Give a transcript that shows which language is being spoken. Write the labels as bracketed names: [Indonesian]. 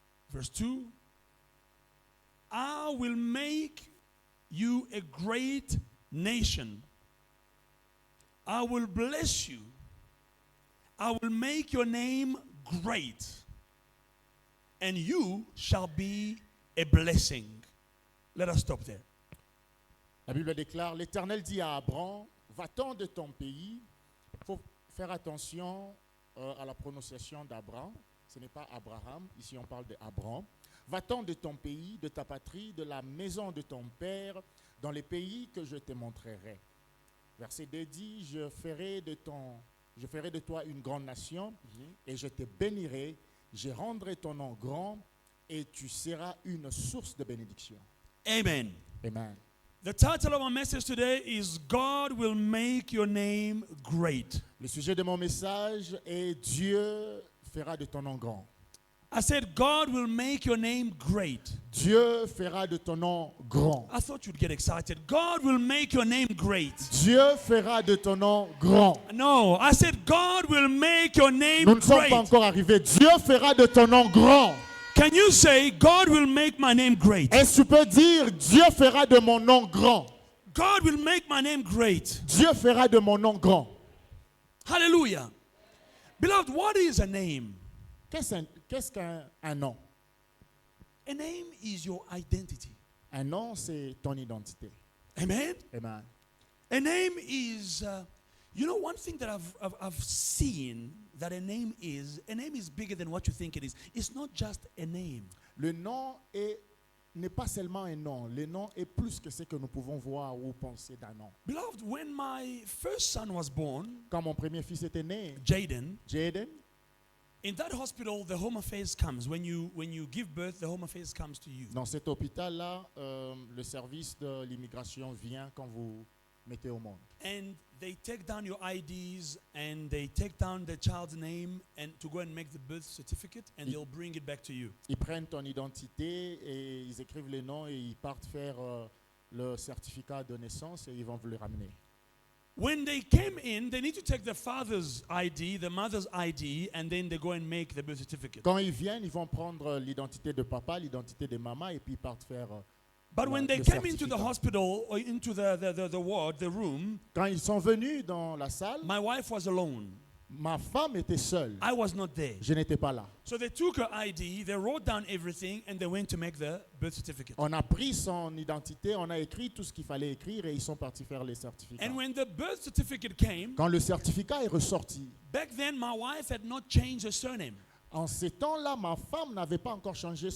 [English] Verse 2, I will make you a great nation. I will bless you. I will make your name great, and you shall be a blessing. Let us stop there. [French] La Bible déclare, l'Éternel dit à Abraham, va-t'en de ton pays. Il faut faire attention à la prononciation d'Abraham. Ce n'est pas Abraham, ici on parle d'Abraham. Va-t'en de ton pays, de ta patrie, de la maison de ton père, dans les pays que je te montrerai. Verset 2 dit, je ferai de toi une grande nation, et je te bénirai, je rendrai ton nom grand, et tu seras une source de bénédiction. Amen. Amen. [English] The title of our message today is God will make your name great. [French] Le sujet de mon message est Dieu fera de ton nom grand. [English] I said God will make your name great. [French] Dieu fera de ton nom grand. [English] I thought you'd get excited. God will make your name great. [French] Dieu fera de ton nom grand. [English] No, I said God will make your name [French] Nous ne sommes [English] great. [French] pas encore arrivés. Dieu fera de ton nom grand. [English] Can you say God will make my name great? [French] Est-ce que tu peux dire Dieu fera de mon nom grand? [English] God will make my name great. [French] Dieu fera de mon nom grand. [English] Hallelujah. Beloved, what is a name? [French] Qu'est-ce qu'un nom? [English] A name is your identity. [French] Un nom, c'est ton identité. Amen. Amen. [English] A name is, you know, one thing that I've seen that a name is bigger than what you think it is. It's not just a name. [French] Le nom n'est pas seulement un nom. Le nom est plus que ce que nous pouvons voir ou penser d'un nom. [English] Beloved, when my first son was born, [French] Quand mon premier fils était né, Jaden, Jaden, [English] in that hospital, the Home Affairs comes. When you give birth, the Home Affairs comes to you. [French] dans cet hôpital-là, le service de l'immigration vient quand vous mettez au monde. [English] And they take down your IDs and they take down the child's name and to go and make the birth certificate and they'll bring it back to you. [French] Ils prennent ton identité et ils écrivent les noms et ils partent faire le certificat de naissance et ils vont vous le ramener. [English] When they came in, they need to take the father's ID, the mother's ID, and then they go and make the birth certificate. [French] Quand ils viennent, ils vont prendre l'identité de papa, l'identité de maman et puis ils partent faire [English] But when they [French] le [English] came into the [French] certificat. [English] hospital or into the ward, the room, [French] Quand ils sont venus dans la salle, [English] my wife was alone. [French] ma femme était seule. [English] I was not there. [French] Je n'étais pas là. [English] So they took her ID, they wrote down everything, and they went to make the birth certificate. [French] On a pris son identité, on a écrit tout ce qu'il fallait écrire et ils sont partis faire les certificats. [English] And when the birth certificate came, [French] Quand le certificat est ressorti, [English] back then my wife had not changed her surname. [French] en ces temps-là, ma femme n'avait pas encore changé